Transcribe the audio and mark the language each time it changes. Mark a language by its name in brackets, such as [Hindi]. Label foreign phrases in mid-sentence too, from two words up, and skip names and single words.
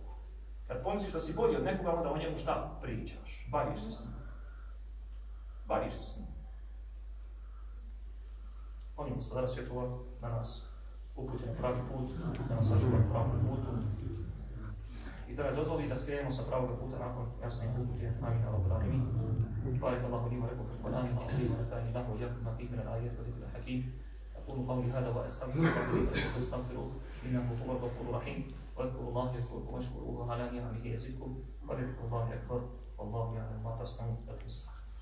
[Bosnian] Kad pomisliš da si bolji od nekoga, onda o njemu šta pričaš? Baviš se s njim. Baviš se s njim. Molim Gospodara svjetova da nas uputi na pravi put, da nas sačuva na pravom putu i da ne dozvoli da skrenemo sa pravog puta nakon jasne upute. [Arabic] آمين، اللهم آمين. بارك الله لي ولكم في القرآن والعظيم ونفعني الله وإياكم بما فيه من الآيات والذكر الحكيم. أقول قولي هذا وأستغفر الله لي ولكم فاستغفروه إنه هو الغفور الرحيم. واذكروا الله يذكركم واشكروه على نعمه يزدكم ولذكر الله أكبر والله يعلم ما تصنعون.